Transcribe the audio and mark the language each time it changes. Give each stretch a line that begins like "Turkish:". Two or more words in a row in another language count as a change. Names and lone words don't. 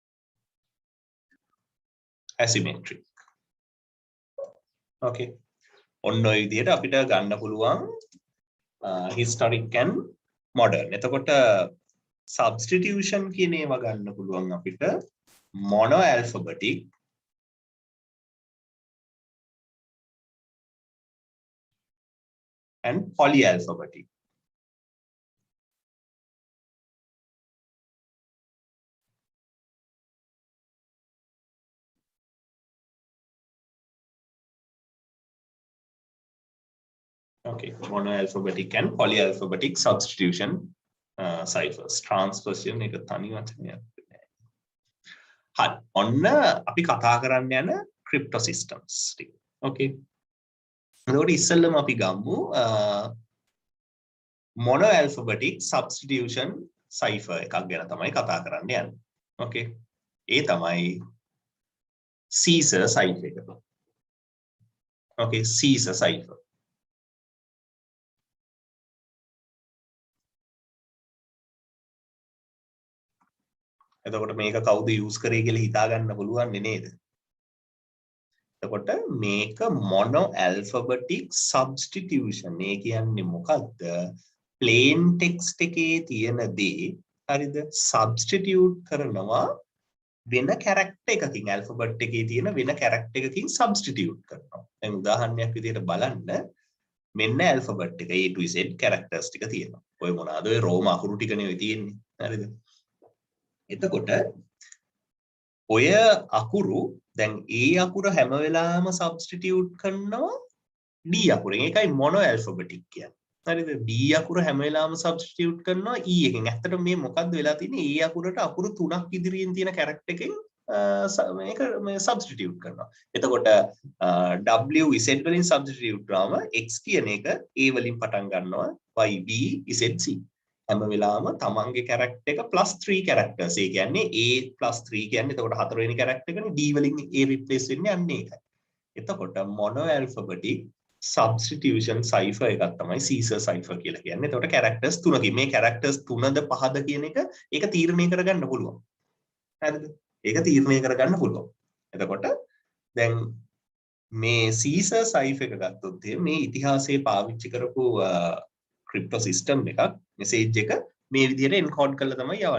English: Asymmetric. Okay.
Sinhala: ඔන්න ඔය විදිහට අපිට ගන්න පුළුවන්
English: historic and modern.
Sinhala: එතකොට substitution කියන ඒවා ගන්න පුළුවන් අපිට
English: mono alphabetic and polyalphabetic. Okay, monoalphabetic and polyalphabetic substitution ciphers.
Sinhala: Transposition එක තනි වචනයක් නෑ. හරි. ඔන්න අපි කතා කරන්න යන
English: crypto systems
Sinhala: ටික. Okay. එතකොට ඉස්සෙල්ලම අපි ගමු
English: monoalphabetic substitution cipher
Sinhala: එකක් ගැන තමයි කතා කරන්න යන්නේ. Okay. ඒ තමයි
English: Caesar cipher
Sinhala: එක.
English: Okay, Caesar cipher.
Sinhala: එතකොට මේක කවුද යූස් කරේ කියලා හිතා ගන්න පුළුවන් නේද? එතකොට මේක
English: mono alphabetic substitution.
Sinhala: ඒ කියන්නේ මොකද්ද?
English: plain text
Sinhala: එකේ තියෙන දේ හරිද? substitute කරනවා වෙන character එකකින් alphabet එකේ තියෙන වෙන character එකකින් substitute කරනවා. දැන් උදාහරණයක් විදිහට බලන්න මෙන්න alphabet එක
English: A to Z characters
Sinhala: ටික තියෙනවා. ඔය මොනවාද? ඔය රෝම අකුරු ටිකනේ ඔය තියෙන්නේ. හරිද? එතකොට ඔය අකුරු දැන් A අකුර හැම වෙලාවෙම substitute කරනවා D අකුරෙන්. ඒකයි
English: mono alphabetic
Sinhala: කියන්නේ. හරිද? D අකුර හැම වෙලාවෙම substitute කරනවා E එකෙන්. ඇත්තටම මේ මොකද්ද වෙලා තියෙන්නේ? A අකුරට අකුරු 3ක් ඉදිරියෙන් තියෙන character එකෙන් මේක substitute කරනවා. එතකොට W Z වලින් substitute කරාම X කියන එක A වලින් පටන් ගන්නවා. Y B Z C. හැම වෙලාවම තමන්ගේ character එක +3 characters. ඒ කියන්නේ A +3 කියන්නේ එතකොට හතරවෙනි character එකනේ D වලින් A replace වෙන්නේ අන්න ඒකයි. එතකොට
English: mono alphabetic substitution cipher
Sinhala: එකක් තමයි
English: Caesar cipher
Sinhala: කියලා කියන්නේ. එතකොට characters 3කින් මේ characters 3ද 5ද කියන එක ඒක තීරණය කරගන්න පුළුවන්. හරිද? ඒක තීරණය කරගන්න පුළුවන්. එතකොට දැන් මේ
English: Caesar cipher
Sinhala: එක ගත්තොත් මේ ඉතිහාසයේ පාවිච්චි කරපු
English: crypto system
Sinhala: එකක් message එක මේ විදිහට encode කරලා තමයි යවන්නේ.